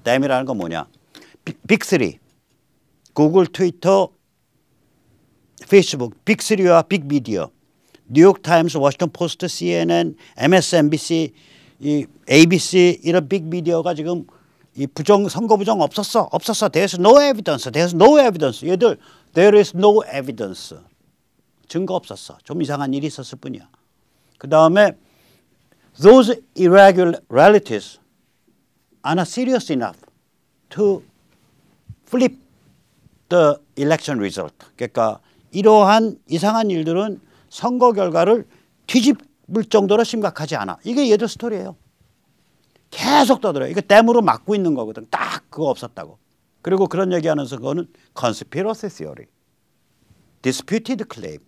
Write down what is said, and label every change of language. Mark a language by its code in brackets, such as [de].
[ko] 댐이라는 건 뭐냐. 빅3. 구글, 트위터, 페이스북. 빅3와 빅미디어. 뉴욕타임스, 워싱턴 포스트, CNN, MSNBC, 이 ABC 이런 빅미디어가 지금 이 선거 부정 없었어. [en] There's no evidence. There's no evidence. [ko] 얘들 [en] there is no evidence. [ko] 증거 없었어. 좀 이상한 일이 있었을 뿐이야. 그 다음에 [en] those irregularities are not serious enough to flip the election result. [ko] 그러니까 이러한 이상한 일들은 선거 결과를 뒤집을 정도로 심각하지 않아. 이게 얘들 스토리예요. 계속 떠들어요. 이거 댐으로 막고 있는 거거든. 딱 그거 없었다고. 그리고 그런 얘기하면서 그거는 [en] conspiracy theory, disputed claim.